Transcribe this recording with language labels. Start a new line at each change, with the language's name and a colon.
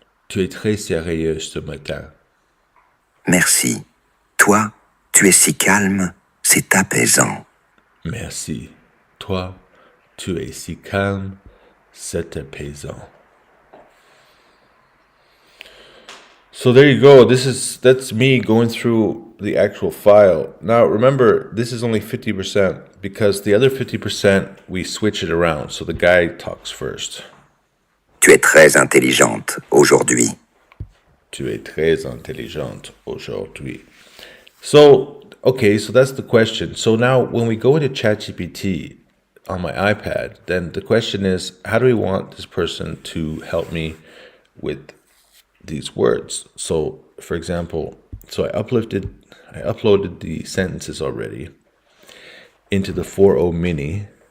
French: Tu es très sérieux ce matin. Merci. Toi, tu es si calme, c'est apaisant. Merci. Toi, tu es si calme, c'est apaisant.
English: So there you go. That's me going through the actual file. Now remember, this is only 50% because the other 50% we switch it around. So the guy talks first.
French: Tu es très intelligente aujourd'hui. Tu es très intelligente aujourd'hui.
English: So, okay, so that's the question. So now when we go into ChatGPT on my iPad, then the question is, how do we want this person to help me with these words? So, for example, so I uploaded the sentences already into the 4.0 mini.